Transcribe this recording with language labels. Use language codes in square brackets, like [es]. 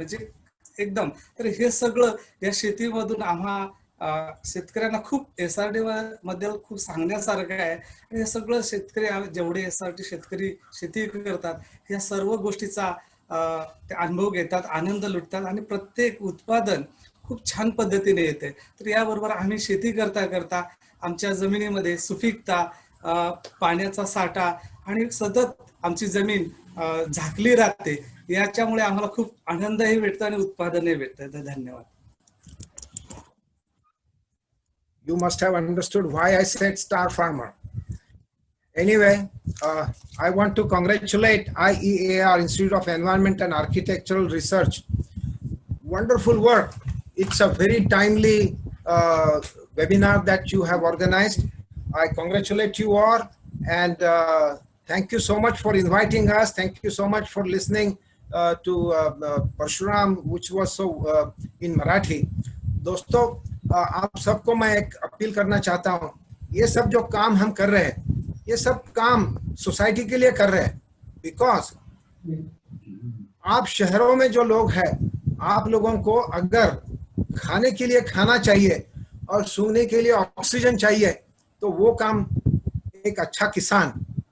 [mr] म्हणजे एकदम तर हे सगळं या शेतीमधून आम्हा शेतकऱ्यांना खूप SRT मध्ये खूप सांगण्यासारखं आहे आणि हे सगळं शेतकरी जेवढे SRT शेतकरी शेती करतात या सर्व गोष्टीचा ते अनुभव घेतात, आनंद लुटतात आणि प्रत्येक उत्पादन खूप छान पद्धतीने येते. तर याबरोबर आम्ही शेती करता करता आमच्या जमिनीमध्ये सुपीकता, पाण्याचा साठा आणि सतत आमची जमीन झाकली राहते, याच्यामुळे आम्हाला खूप आनंदही भेटतो आणि उत्पादनही भेटतं. धन्यवाद. [en] You must have understood why I said star farmer. Anyway, I want to congratulate IEAR, Institute of Environment and Architectural Research. Wonderful work. It's a very timely webinar that you have organized. I congratulate you all and thank you so much for inviting us. Thank you so much for listening to Parshuram, which was so in Marathi. [hi] दोस्तों, आप सबको मैं एक appeal करना चाहता हूँ, ये सब जो काम हम कर रहे हैं, ये सब काम सोसाइटी के लिए कर रहे हैं, बिकॉज आप शहरों में जो लोग हैं, आप लोगों को अगर खाने के लिए खाना चाहिए और सूंघने के लिए ऑक्सीजन चाहिए, तो वो काम एक अच्छा किसान